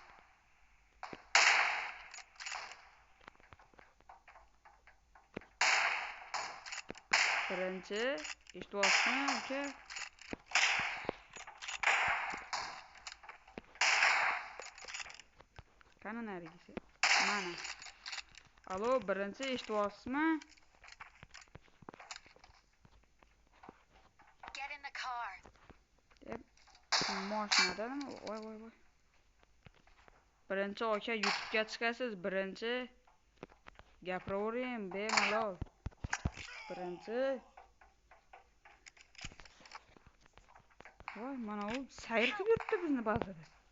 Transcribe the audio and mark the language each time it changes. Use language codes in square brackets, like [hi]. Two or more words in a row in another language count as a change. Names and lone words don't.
[uz] Birinchi, eshityapsizmi aka? Qani narigisi? Mana. Alo, birinchi, eshityapsizmi? [en] Get in the car. [uz] Mashinadami? Voy. Birinchi aka YouTube'ga chiqasiz, birinchi gapiravering bemalol. Birinchi. Voy, mana u sayr qilib yuribdi bizni bazada.